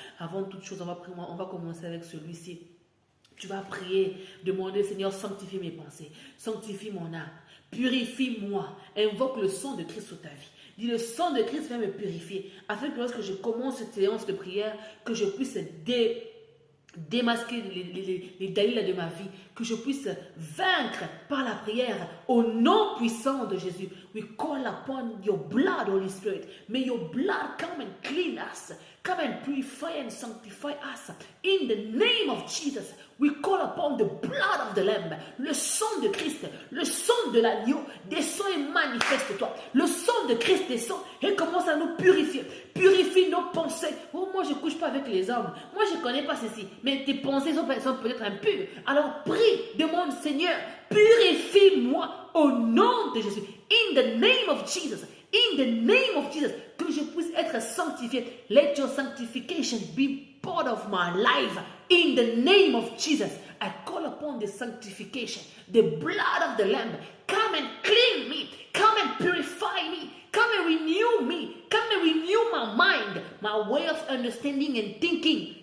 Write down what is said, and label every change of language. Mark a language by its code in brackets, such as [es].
[fr] Avant toute chose, on va commencer avec celui-ci. Tu vas prier, demander, Seigneur, sanctifie mes pensées, sanctifie mon âme, purifie-moi, invoque le sang de Christ sur ta vie. Dis, le sang de Christ va me purifier, afin que lorsque je commence cette séance de prière, que je puisse démasquer les dalilas de ma vie, que je puisse vaincre par la prière au nom puissant de Jésus. [en] We call upon your blood, Holy Spirit. May your blood come and clean us. Come and purify and sanctify us. In the name of Jesus, we call upon the blood of the Lamb. [fr] Le sang de Christ, le sang de l'agneau descend et manifeste-toi. Le sang de Christ descend et commence à nous purifier. Purifie nos pensées. Oh, moi je ne couche pas avec les hommes. Moi je ne connais pas ceci. Mais tes pensées sont peut-être impures. Alors prie, demande Seigneur, purifie-moi au nom de Jésus. [en] In the name of Jesus. In the name of Jesus. [fr] Que je puisse être sanctifié. [en] Let your sanctification be part of my life. In the name of Jesus. I call upon the sanctification. The blood of the Lamb. Come and clean me. Come and purify me. Come and renew me. Come and renew my mind. My way of understanding and thinking.